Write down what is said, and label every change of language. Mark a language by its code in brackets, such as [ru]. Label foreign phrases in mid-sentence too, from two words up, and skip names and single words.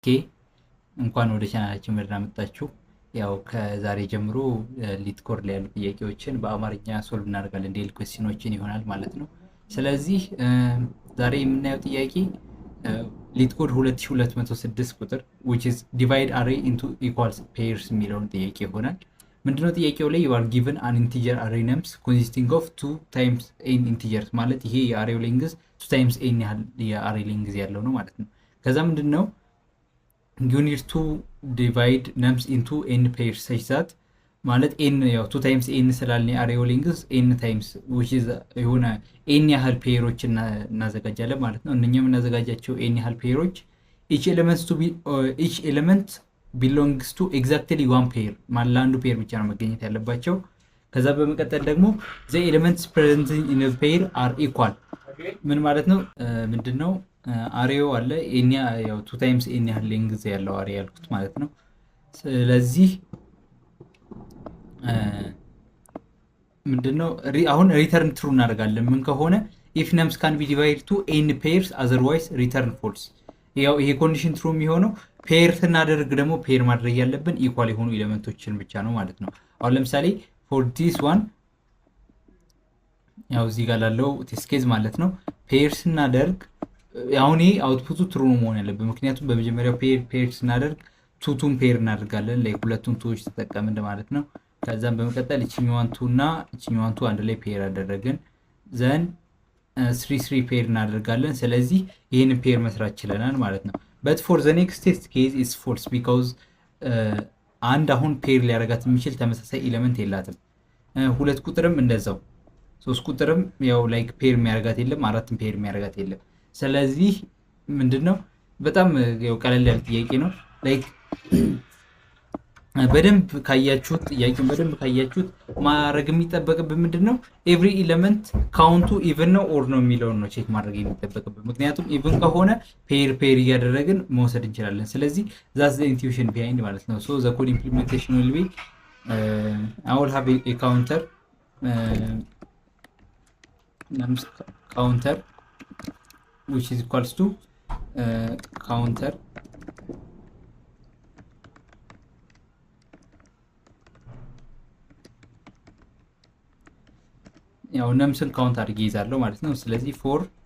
[am] ኦኬ እንኳን ወደ ቻናላችን በደህና መጣችሁ። ያው ከዛሬ ጀምሮ ሊት ኮድ ላይ ያሉ ጥያቄዎችን በአማርኛ ሶልቭ እናደርጋለን። [en] daily questions [am] ይሆናል ማለት ነው። ስለዚህ ዛሬ የምናየው ጥያቄ ሊት ኮድ 2206 ቁጥር [en] which is divide array into equal pairs [am] የሚለውን ጥያቄ ይሆናል። ምንድነው ጥያቄው ላይ [en] you are given an integer array names consisting of 2 times n integers [am] ማለት ይሄ የአሬው ሌንግዝ [en] 2 times n [am] ያህል የአሬ ሌንግዝ ያለው ነው ማለት ነው። ከዛ ምንድነው [en] you need to divide names into n pairs such that [am] ማለት n ያው [en] 2 times n [am] ስላልን የአሬው ሌንግዝ [en] n times which is [am] የሆነ n ያህል ፔሮች እናዘጋጃለን ማለት ነው። እነኛም እናዘጋጃቸው n ያህል ፔሮች [en] each element belongs to exactly one pair [am] ማለት ለአንዱ ፔር ብቻ ነው መገኘት ያለባቸው። ከዛ በመቀጠል ደግሞ [en] the elements present in a pair are equal [am] ምን ማለት ነው? ምንድነው አሬው አለ n ያው [en] 2 times n [am] ያህል ሌንግዝ ያለው አሬ ያልኩት ማለት ነው። ስለዚህ ምንድነው አሁን [en] return true [am] እናደርጋለን ምን ከሆነ [en] if names can be divided to n pairs otherwise return false። [am] ያው ይሄ [en] condition true [am] የሚሆነው ፔር ስናደርግ ደግሞ ፔር ማድረግ ያለብን ኢኳል የሆኑ ኤሌመንቶችን ብቻ ነው ማለት ነው። አሁን ለምሳሌ [en] for this one [am] ያው እዚህ ጋር ላለው [en] test case [am] ማለት ነው ፔር ስናደርግ አሁን ይሄ አውትፑቱ ትሩ ነው መሆን ያለበት። ምክንያቱም በመጀመሪያው ፔር ስናደርግ ቱቱን ፔር እናደርጋለን ላይ ሁለቱን ቱዎች ተጠቀምን ማለት ነው። ከዛም በመቀጠል እቺኛዋን ቱ እና እቺኛዋን ቱ አንድ ላይ ፔር አደረግን ዘን 3 ፔር እናደርጋለን። ስለዚህ ይሄን ፔር መስራት ችለናል ማለት ነው። [en] but for the next test case is false because [am] አንድ አሁን ፔር ሊያደርጋት የሚችል ተመሳሳይ ኤሌመንት የላትም። ሁለት ቁጥርም እንደዛው ሶስት ቁጥርም ያው ላይክ ፔር የሚያደርጋት የለም፣ አራትም ፔር የሚያደርጋት የለም። ስለዚህ ምንድነው በጣም ያው ቀለል ያለ ጥያቄ ነው። ላይክ በደንብ ካያችሁት ጥያቄውን በደንብ ካያችሁት ማድረግ የሚጠበቅብን ምንድነው [en] every element count even [am] ነው ኦር ነው የሚለውን ነው ቼክ ማድረግ የሚጠበቅብን። ምክንያቱም ኢቭን ከሆነ ፔር እያደረግን መውሰድ እንችላለን። ስለዚህ [en] that's the intuition behind [am] ማለት ነው። [en] so the code implementation will be I will have a counter counter which is equals to counter [am] ያው ነምስን ካውንት አድርጌ ይዛለሁ ማለት ነው። ስለዚህ ፎር